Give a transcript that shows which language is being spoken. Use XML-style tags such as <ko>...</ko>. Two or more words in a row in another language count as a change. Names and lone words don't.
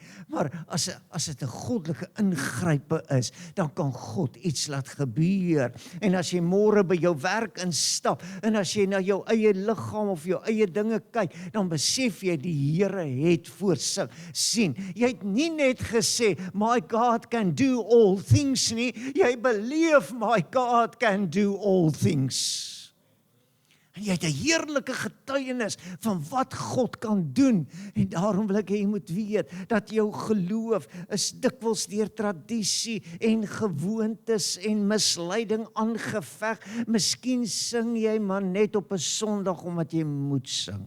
<af>Maar as dit 'n goddelike ingrype is, dan kan God iets laat gebeur. En as jy môre by jou werk instap, en as jy na jou eie liggaam of jou eie dinge kyk, dan besef jy, die Here het voorsien. Jy het nie net gesê,</af> <en>my God can do all things</en> <af>nie, jy beleef,</af> <en>my God can do all things.</en> <af>En jy het 'n heerlike getuienis van wat God kan doen. En daarom wil ek hê jy moet weet, dat jou geloof is dikwels deur tradisie en gewoontes en misleiding aangeveg. Miskien sing jy maar net op 'n Sondag omdat jy moet sing.</af>